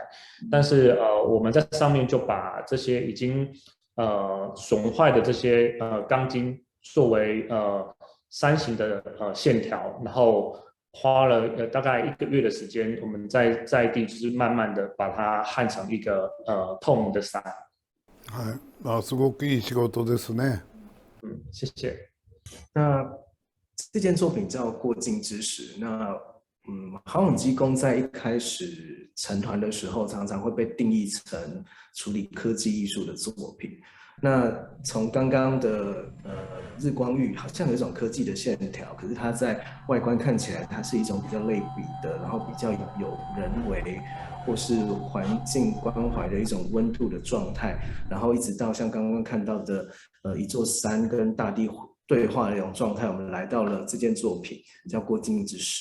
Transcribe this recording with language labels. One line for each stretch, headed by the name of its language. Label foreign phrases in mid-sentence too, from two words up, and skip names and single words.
Chinese: 但是我们在上面就把这些已经损坏的这些钢筋作为山形的线条，然后花了大概1个月的时间，我们在地就是慢慢的把它焊成一个透明的伞。
Japanese: はい。あ、すごくいい仕事ですね。
Chinese: 谢谢。那这件作品叫《过境之时》。那航永基工在一开始成团的时候，常常会被定义成处理科技艺术的作品。那从刚刚的日光浴，好像有一种科技的线条，可是它在外观看起来，它是一种比较类比的，然后比较有人为或是环境关怀的一种温度的状态，然后一直到像刚刚看到的一座山跟大地对话的一种状态，我们来到了这件作品叫《过境之时》。